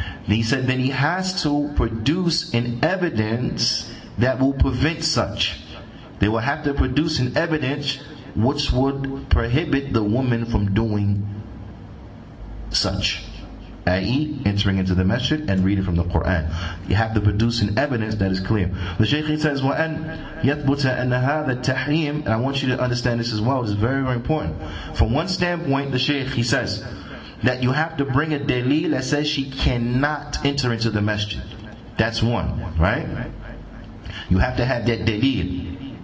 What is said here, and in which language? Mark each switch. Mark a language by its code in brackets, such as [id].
[en] He said, then he has to produce an evidence that will prevent such. They will have to produce an evidence which would prohibit the woman from doing such, i.e. entering into the masjid and reading from the Qur'an. You have to produce an evidence that is clear. The Shaykh says, [ar] وَأَنْ يَثْبُتَ أَنَّ هَذَا التَّحْرِيمِ. [en] And I want you to understand this as well. It's very, very important. From one standpoint, the Shaykh, he says that you have to bring a dalil that says she cannot enter into the masjid. That's one, right? You have to have that dalil.